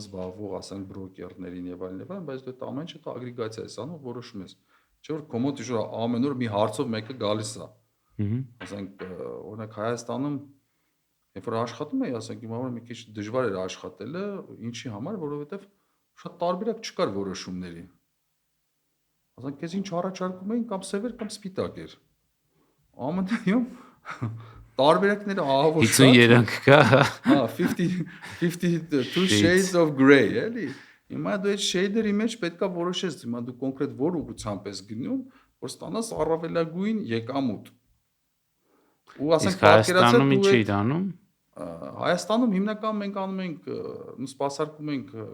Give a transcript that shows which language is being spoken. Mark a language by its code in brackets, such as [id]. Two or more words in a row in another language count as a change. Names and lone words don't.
[hy] զբաղվող, ասենք բրոկերներին եւ այլն, բայց դու այդ ամեն ինչը ագրեգացիա ես անում, որոշում ես։ Չէ՞ որ կոմոդիտի շուրա ամեն օր մի հարցով մեկը գալիս է։ Ասենք օրինակ Հայաստանում երբ որ աշխատում էի, ասենք իմ համար մի քիչ դժվար էր աշխատելը, ինչի համար, որովհետեւ շատ տարբերակ չկար որոշումների։ Ասենք քեզ ինչ առաջարկում էին կամ սև էր կամ սպիտակ էր։ ԱՄՆ-ում տարբերակները ահավոր շատ 53 կա։ [en] Հա 52 shades of gray, [hy] էլի։ Հիմա դու այդ shade-երի մեջ պետքա որոշես, հիմա դու կոնկրետ որ ուղղությամբ ես գնում, որ ստանաս առավելագույն եկամուտ։ Ու ասենք պատկերացրու ինչ էի անում։ Հայաստանում հիմնականում մենք անում ենք, նույն սպասարկում ենք